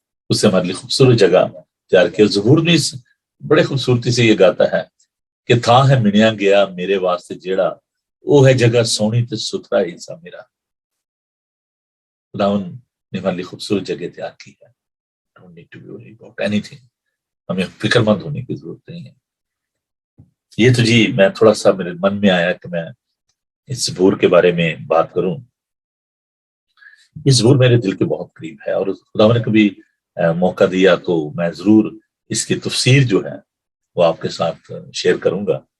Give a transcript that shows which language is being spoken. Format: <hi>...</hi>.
<ur>اس سے ہمارے لیے خوبصورت جگہ تیار کیا. زبور بھی بڑے خوبصورتی سے یہ گاتا ہے کہ</ur> <pa>تھا ہے منیا گیا میرے واسطے جیڑا، وہ ہے جگہ سونی تے ستھرا حصہ میرا.</pa> <ur>خداوند نے ہمارے لیے خوبصورت جگہ تیار کی ہے.</ur> <en>Don't need to be worried about anything.</en> <ur>ہمیں فکر مند ہونے کی ضرورت نہیں ہے. یہ تو جی میں تھوڑا سا میرے من میں آیا کہ میں اس زبور کے بارے میں بات کروں. یہ زبور میرے دل کے بہت قریب ہے اور خدا نے کبھی موقع دیا تو میں ضرور اس کی تفسیر جو ہے وہ آپ کے ساتھ شیئر کروں گا.</ur>